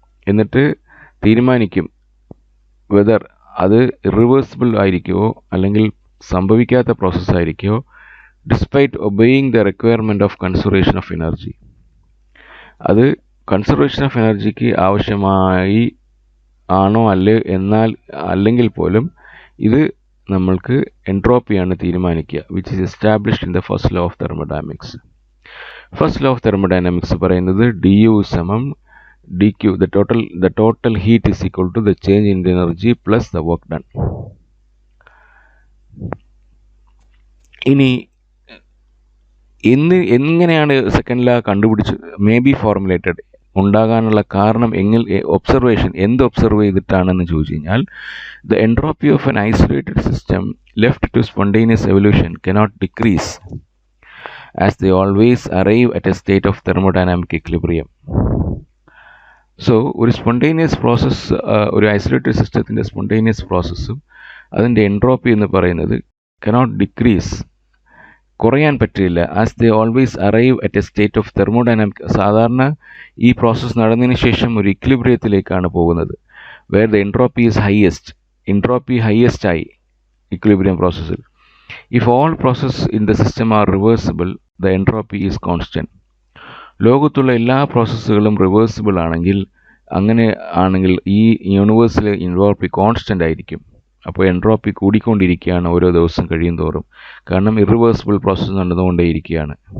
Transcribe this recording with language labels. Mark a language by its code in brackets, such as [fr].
[ml] എന്നിട്ട് തീരുമാനിക്കും വെദർ അത് ഇർറിവേഴ്സിബിൾ ആയിരിക്കുമോ അല്ലെങ്കിൽ സംഭവിക്കാത്ത പ്രോസസ്സായിരിക്കുമോ, [en] Despite obeying the requirement of conservation of energy. [ml] അത് കൺസർവേഷൻ ഓഫ് എനർജിക്ക് ആവശ്യമായി ആണോ അല്ലെങ്കിൽ പോലും ഇത് നമ്മൾക്ക് എൻട്രോപ്പിയാണ് തീരുമാനിക്കുക, [en] Which is established in the first law of thermodynamics. [ml] First law of thermodynamics പറയുന്നത് du സമം dq, [en] the total heat is equal to the change in the energy plus the work done. [ml] ഇനി എങ്ങനെയാണ് second law may be formulated ഉണ്ടാകാനുള്ള കാരണം എന്ത് observe ചെയ്തിട്ടാണെന്ന് ചോദിച്ചു കഴിഞ്ഞാൽ, [en] The entropy of an isolated system left to spontaneous evolution cannot decrease as they always arrive at a state of thermodynamic equilibrium. [ml] So ഒരു spontaneous process, ഒരു isolated സിസ്റ്റത്തിൻ്റെ spontaneous പ്രോസസ്സും അതിൻ്റെ entropy എന്ന് പറയുന്നത് കനോട്ട് ഡിക്രീസ്, കുറയാൻ പറ്റില്ല. [en] As they always arrive at a state of thermodynamic. [ml] സാധാരണ ഈ പ്രോസസ്സ് നടന്നതിന് ശേഷം ഒരു ഇക്വിലിബ്രിയത്തിലേക്കാണ് പോകുന്നത്, [en] Where the entropy is highest. [ml] Entropy highest ആയി ഇക്വിലിബ്രിയം പ്രോസസ്സിൽ. [en] If all processes in the system are reversible, the entropy is constant. [ml] ലോകത്തുള്ള എല്ലാ പ്രോസസ്സുകളും റിവേഴ്സിബിൾ ആണെങ്കിൽ ഈ യൂണിവേഴ്സിലെ എൻട്രോപ്പി കോൺസ്റ്റൻ്റ് ആയിരിക്കും. അപ്പോൾ എൻട്രോപ്പി കൂടിക്കൊണ്ടിരിക്കുകയാണ് ഓരോ ദിവസം കഴിയും തോറും. കാരണം ഇറിവേഴ്സിബിൾ പ്രോസസ്സ് നടന്നുകൊണ്ടേയിരിക്കുകയാണ്.